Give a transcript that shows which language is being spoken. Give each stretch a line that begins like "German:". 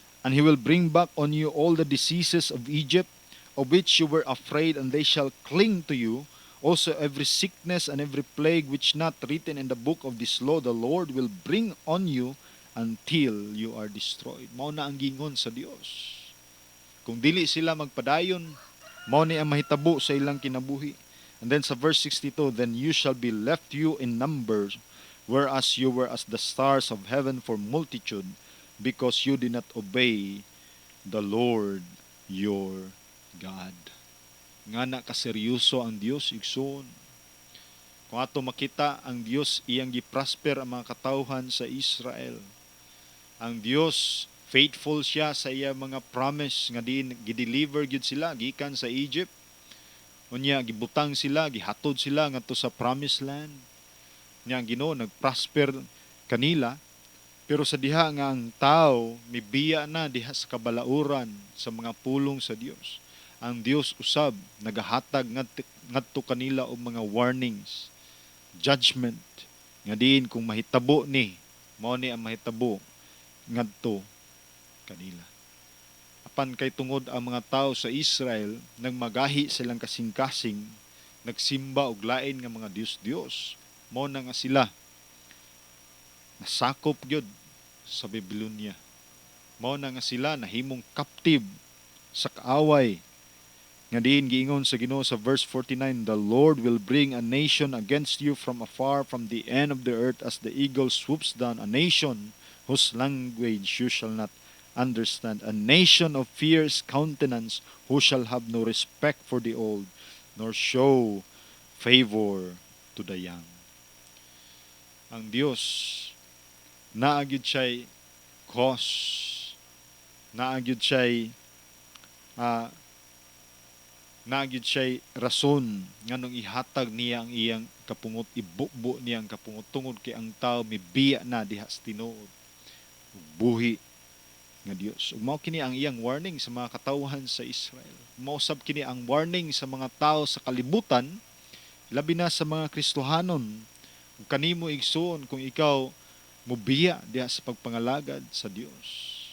English: And he will bring back on you all the diseases of Egypt, of which you were afraid, and they shall cling to you. Also every sickness and every plague which not written in the book of this law, the Lord will bring on you until you are destroyed.
Cebuano: Mao na ang gingon sa Dios. Kung dili sila magpadayon, mao ni ang mahitabo sa ilang kinabuhi.
English: And then sa verse 62, then you shall be left you in numbers, whereas you were as the stars of heaven for multitude, because you did not obey the Lord your God.
Cebuano: Nga na kaseryoso ang Dios igsoon. Kung ato makita ang Dios iyang giprosper ang mga katawhan sa Israel. Ang Dios faithful siya sa iya mga promise nga din gideliver gyud sila gikan sa Egypt. Unya gibutang sila, gihatod sila ngadto sa promised land. Nya ang Ginoo nagprosper kanila. Pero sa diha nga ang tao mibiya na diha sa kabalauran sa mga pulong sa Dios. Ang Dios usab nagahatag ngadto kanila og mga warnings, judgment nga diin kung mahitabo ni mao ni ang mahitabo ngadto kanila. Apan kay tungod ang mga tao sa Israel nagmagahi silang kasing-kasing, nagsimba og lain nga mga Dios mao na nga sila nasakop gyud sa Babylonia. Mao na nga sila nahimong captive sa kaaway. Nga diin giingon sa Ginoo sa verse 49,
English: the Lord will bring a nation against you from afar, from the end of the earth, as the eagle swoops down, a nation whose language you shall not understand, a nation of fierce countenance, who shall have no respect for the old, nor show favor to the young.
Cebuano: Ang Dios naagyud siya'y cause, naagyud siya'y nagyud siya'y rason nganong ihatag niya ang iyang kapungot, ibubo niya ang kapungot tungod kay ang tao mibiya na diha sa tinuod ug buhi nga Dios. Ug mao kini ang iyang warning sa mga katawhan sa Israel. Mao sab kini ang warning sa mga tao sa kalibutan, labi na sa mga Kristohanon. Ug kanimo igsoon kung ikaw mubiya diha sa pagpangalagad sa Dios.